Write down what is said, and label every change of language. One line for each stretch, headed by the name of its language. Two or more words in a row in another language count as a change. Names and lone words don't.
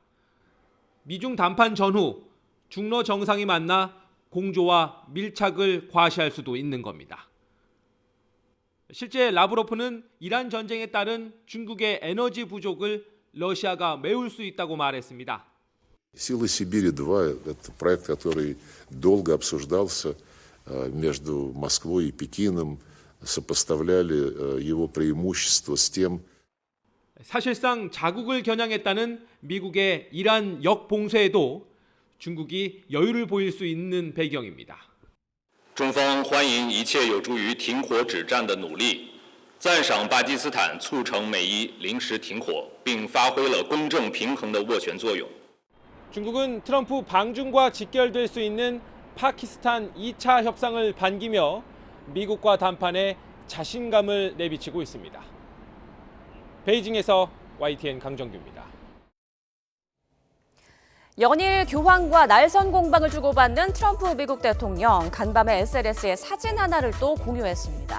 Korean: 미중 담판 전후 중러 정상이 만나 공조와 밀착을 과시할 수도 있는 겁니다. 실제 라브로프는 이란 전쟁에 따른 중국의 에너지 부족을 러시아가 메울 수 있다고 말했습니다.
Russian: Силы Сибири-2 – это проект, который долго обсуждался между Москвой и Пекином, сопоставляли его преимущества с тем.
Korean: 사실상 자국을 겨냥했다는 미국의 이란 역봉쇄에도 중국이 여유를 보일 수 있는 배경입니다.
Chinese: 中方欢迎一切有助于停火止战的努力，赞赏巴基斯坦促成美伊临时停火，并发挥了公正平衡的斡旋作用。
Korean: 중국은 트럼프 방중과 직결될 수 있는 파키스탄 2차 협상을 반기며 미국과 담판에 자신감을 내비치고 있습니다. 베이징에서 YTN 강정규입니다. 연일 교황과 날선 공방을 주고받는 트럼프 미국 대통령, 간밤에 SNS에 사진 하나를 또 공유했습니다.